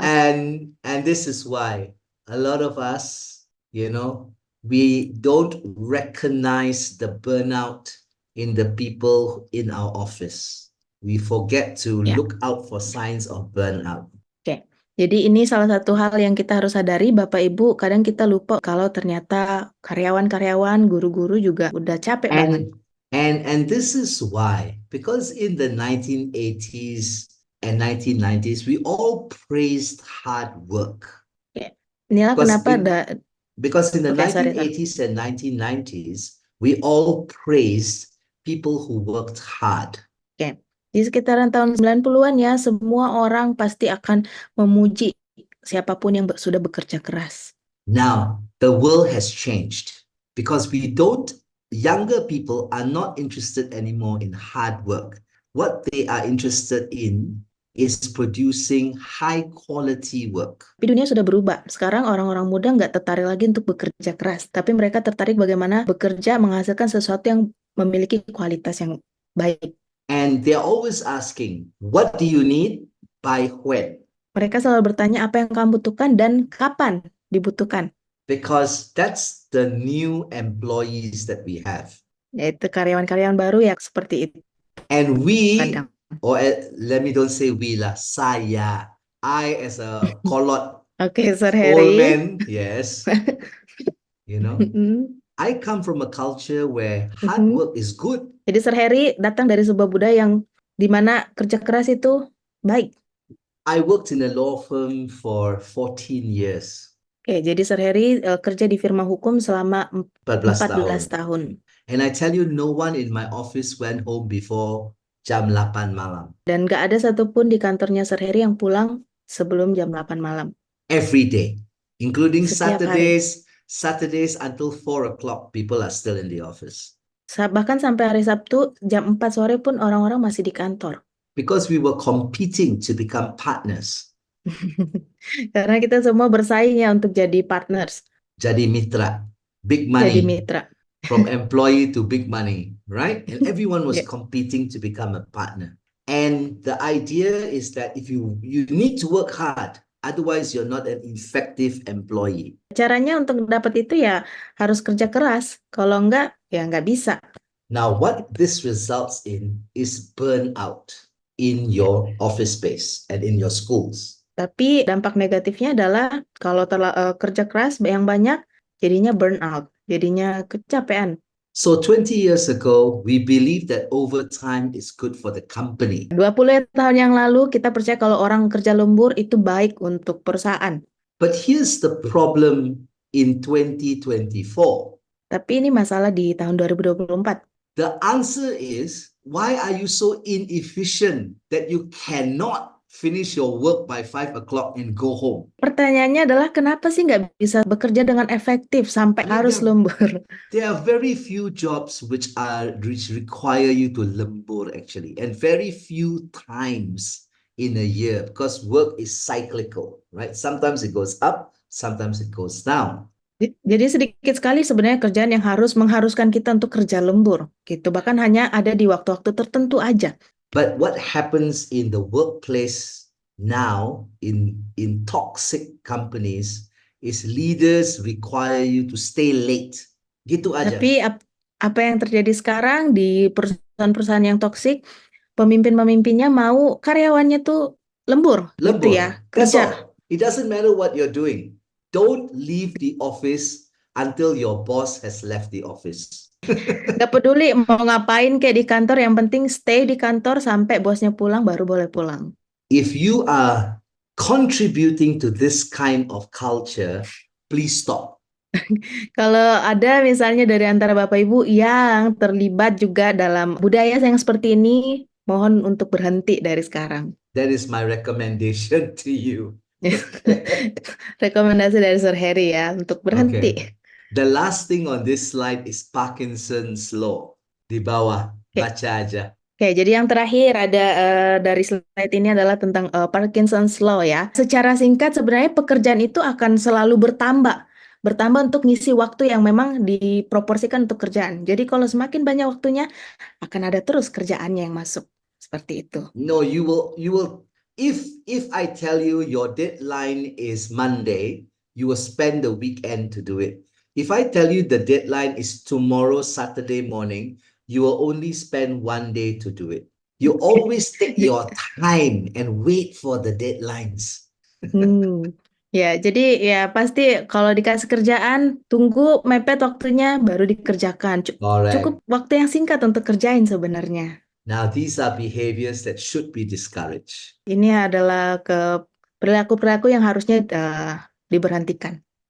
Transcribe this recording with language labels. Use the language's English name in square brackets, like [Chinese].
[English] And this is why a lot of us, we don't recognize the burnout in the people in our office. We forget to look out for signs of burnout. [Indonesian] Oke. Jadi ini salah satu hal yang kita harus sadari, Bapak Ibu, kadang kita lupa kalau ternyata karyawan-karyawan, guru-guru juga udah capek banget. [English] And this is why, because in the 1980s and 1990s, we all praised hard work. [Indonesian] Inilah kenapa [English] because in the 1980s and 1990s, we all praised people who worked hard. [Indonesian] Oke. Di sekitaran tahun 90-an ya, semua orang pasti akan memuji siapapun yang sudah bekerja keras. [English] Now, the world has changed because younger people are not interested anymore in hard work. What they are interested in is producing high quality work. [Indonesian] Tapi dunia sudah berubah. Sekarang orang-orang muda nggak tertarik lagi untuk bekerja keras, tapi mereka tertarik bagaimana bekerja menghasilkan sesuatu yang memiliki kualitas yang baik. [English] And they're always asking, what do you need by when? [Indonesian] Mereka selalu bertanya apa yang kamu butuhkan dan kapan dibutuhkan. [English] Because that's the new employees that we have. [Indonesian] Yaitu karyawan-karyawan baru ya seperti itu. [English] And let me don't say we [Indonesian] lah, saya. [English] I as a kolot [Indonesian] Oke, Sir Heri. [English] man, yes. You know, Mm-mm. I come from a culture where hard Mhm. work is good. [Indonesian] Jadi Sir Heri datang dari sebuah budaya yang di mana kerja keras itu baik. [English] I worked in a law firm for 14 years, [Indonesian] Oke, jadi Sir Heri kerja di firma hukum selama 14 14 tahun. tahun. [English] And I tell you, no one in my office went home before [Indonesian] jam 8 malam. Dan gak ada satupun di kantornya Sir Heri yang pulang sebelum jam 8 malam. [English] Every day, including [Indonesian] Setiap hari. [English] Saturdays until 4 o'clock, people are still in the office. [Indonesian] Bahkan sampai hari Sabtu jam 4 sore pun orang-orang masih di kantor. [English] Because we were competing to become partners. [Indonesian] Karena kita semua bersaing ya untuk jadi partners, Jadi mitra, big jadi mitra. [English] from employee to big money, right? And everyone was [Indonesian] Ya. [English] competing to become a partner. And the idea is that if you need to work hard, otherwise you're not an effective employee. [Indonesian] Caranya untuk dapat itu ya harus kerja keras. Kalau enggak, ya nggak bisa. [English] Now, what this results in is burnout in your office space and in your schools. [Indonesian] Tapi dampak negatifnya adalah kalau kerja keras yang banyak, jadinya burnout, jadinya kecapean. [English] So 20 years ago, we believed that overtime is good for the company. [Indonesian] 20 tahun yang lalu kita percaya kalau orang kerja lembur itu baik untuk perusahaan. [English] But here's the problem in 2024. [Indonesian] Tapi ini masalah di tahun 2024. [English] The answer is, why are you so inefficient that you cannot finish your work by 5 o'clock and go home? [Indonesian] Pertanyaannya adalah kenapa sih nggak bisa bekerja dengan efektif sampai harus lembur? [English] There are very few jobs which require you to lembur actually, and very few times in a year, because work is cyclical, right? Sometimes it goes up, sometimes it goes down. [Indonesian] Jadi sedikit sekali sebenarnya kerjaan yang mengharuskan kita untuk kerja lembur, gitu. Bahkan hanya ada di waktu-waktu tertentu aja. [English] But what happens in the workplace now in toxic companies is leaders require you to stay late. [Indonesian] Gitu aja. Tapi apa yang terjadi sekarang di perusahaan-perusahaan yang toksik, pemimpin-pemimpinnya mau karyawannya tuh lembur, gitu ya, [English] That's [Indonesian] kerja. [English] all. It doesn't matter what you're doing. Don't leave the office until your boss has left the office. [Indonesian] Gak peduli mau ngapain kayak di kantor, yang penting stay di kantor sampai bosnya pulang baru boleh pulang. [English] If you are contributing to this kind of culture, please stop. [Indonesian] Kalau ada misalnya dari antara Bapak Ibu yang terlibat juga dalam budaya yang seperti ini, mohon untuk berhenti dari sekarang. [English] That is my recommendation to you. [Indonesian] Rekomendasi dari Sir Heri ya untuk berhenti. [English] Okay. The last thing on this slide is Parkinson's Law. [Indonesian] Di bawah, baca aja. Oke, jadi yang terakhir ada dari slide ini adalah tentang Parkinson's Law ya. Secara singkat sebenarnya pekerjaan itu akan selalu bertambah untuk ngisi waktu yang memang diproporsikan untuk kerjaan. Jadi kalau semakin banyak waktunya, akan ada terus kerjaannya yang masuk. Seperti itu. [English] No, you will if I tell you your deadline is Monday, you will spend the weekend to do it. If I tell you the deadline is tomorrow, Saturday morning, you will only spend one day to do it. You always take your time and wait for the deadlines. [Indonesian] Ya, jadi ya pasti kalau dikasih kerjaan, tunggu mepet waktunya baru dikerjakan. Cukup waktu yang singkat untuk kerjain sebenarnya. [English] Now, these are behaviors that should be discouraged. [Indonesian] Ini adalah perilaku-perilaku yang harusnya diberhentikan.